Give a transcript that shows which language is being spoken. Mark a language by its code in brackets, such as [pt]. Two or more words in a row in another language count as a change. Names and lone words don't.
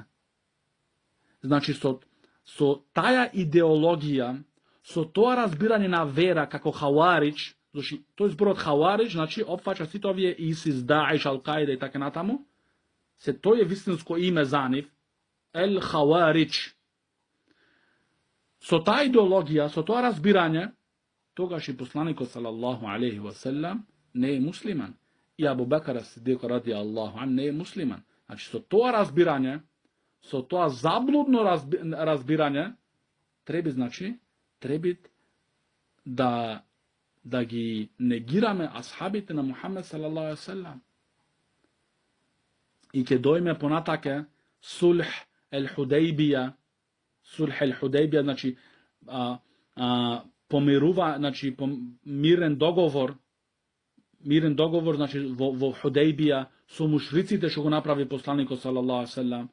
[mk] Значи со таа идеологија, со тоа разбирање на вера како Хаварич, значи тој зборот Хаварич, значи опфаќа сите овие Исис, Даиш, Ал-Каида и така натаму, се тој е вистинско име за нив, Хаварич. Со таа идеологија, со тоа разбирање, тогаш и посланикот [ar] صلى الله عليه وسلم [mk] не е муслиман. И Абу Бекр ас-Сидик [ar] رضي الله عنه [mk] не е муслиман. Значи со тоа разбирање, со тоа заблудно разбирање, треба да ги негираме асхабите на Мухамед [ar] صلى الله عليه وسلم. [mk] И ќе дојме понатаке [ar] صلح الحديبية, [mk] значи помирува, значи мирен договор, значи во Худейбија со мушриците што го направи посланикот [ar] صلى الله عليه وسلم.